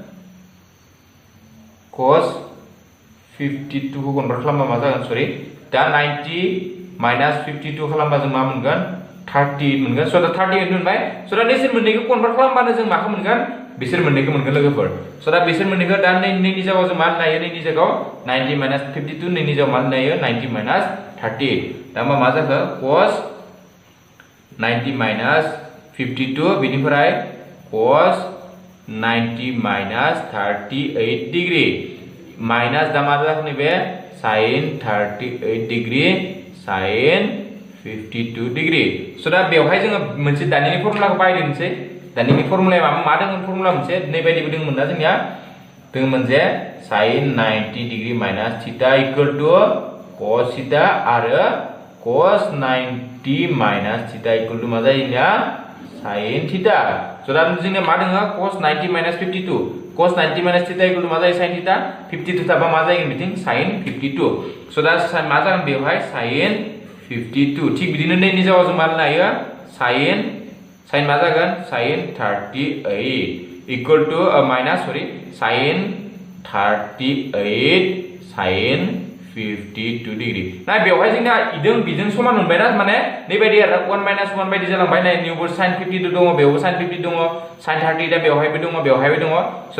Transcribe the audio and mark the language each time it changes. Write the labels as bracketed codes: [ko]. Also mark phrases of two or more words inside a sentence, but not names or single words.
[brx] cos 52 खौ कन्भार्ट खालामबा मा जागोन सरि दा 90 माइनस 52 खालामबा जों मा मोनगोन 38 मोनगोन स' दा 38 मोनबाय स' दा बिसोर मोननैखौ कन्भार्ट खालामबानो जों माखौ मोनगोन बिसोर मोननैखौ मोनगोन लोगोफोर स' दा बिसोर मोननैखौ दा नैनि जायगायाव जों मा होननो नैनि जायगायाव 90 माइनस 52 नैनि जायगायाव मा होननो 90 माइनस 38 दा मा जाखो cos 90 माइनस 52 बेनिफ्राय cos 90 माइनस 38 डिग्री माइनस दा मा जाखो नैबे sin 38 डिग्री sin 52 डिग्री स' दा बेवहाय जोङो मोनसे दानिनि फर्मुलाखौ बाहायदोंसै दानिनि फर्मुलाया मा दंमोन फर्मुला मोनसे नै बायदिबो दंमोन ना जोंनिया दंमोन जे sin 90 डिग्री माइनस थीटा [en] equal to [brx] cos थीटा आरो cos 90 माइनस थीटा इक्वल टु मा जायो जोंनिया sin थीटा स' दा जोंनिया मा दङ cos 90 माइनस 52 cos 90 माइनस थीटा [en] equal to [brx] मा जायो sin थीटा 52 थाबा मा जायो बिथिं sin 52 स' दा मा जागोन बेवहाय sin 52 थिग बिदिनो नैनि जायगायाव जों मा होननो हायो sin मा जागोन sin 38 [en] equal to [brx] माइनस सरि sin 38 sin 52 डिग्री ना बेवहाय जोंना इदों बिजों समान मोनबायना माने नै बायदि आरो 1 माइनस 1 बायदि जालांबाय नै निउबो sin 52 दङ बेयावबो sin 50 दङ sin 30 दा बेवहायबो दङ बेवहायबो दङ स' दा